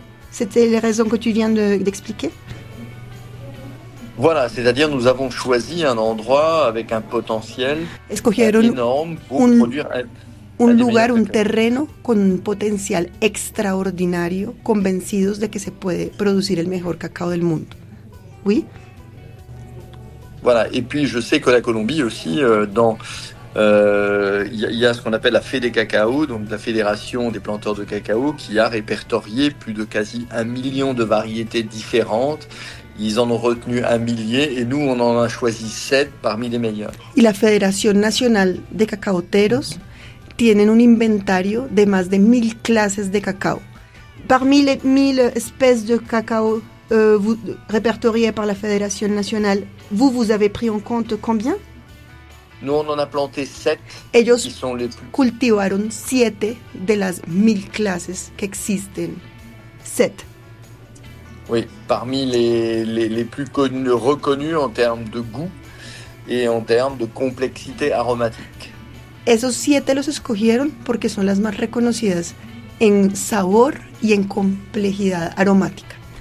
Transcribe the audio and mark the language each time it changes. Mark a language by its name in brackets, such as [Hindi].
[French] C'était les raisons que tu viens d'expliquer? Voilà, c'est-à-dire nous avons choisi un endroit avec un potentiel énorme pour produire [Spanish] un lugar, un terreno con un potencial extraordinario, convencidos de que se puede producir el mejor cacao del mundo. [French] Oui? Voilà, et puis je sais que la Colombie aussi, il y a ce qu'on appelle la Fede Cacao, donc la Fédération des planteurs de cacao, qui a répertorié plus de quasi 1 million de variétés différentes. Ils en ont retenu 1 millier et nous, on en a choisi 7 parmi les meilleurs. [Spanish] Y la Federación Nacional de Cacaoteros tienen un inventario de más de 1000 clases de cacao. [French] Parmi les 1000 espèces de cacao répertoriées par la Fédération Nationale, vous avez pris en compte combien? Nous, on en a planté 7 [Spanish] Ellos [French] qui sont les plus... [Spanish] cultivaron 7 de las 1000 clases que existen. 7. [French] Oui, parmi les plus reconnus en termes de goût et en termes de complexité aromatique. [Spanish] Esos 7 los escogieron porque son las más reconocidas en sabor y en complejidad aromática.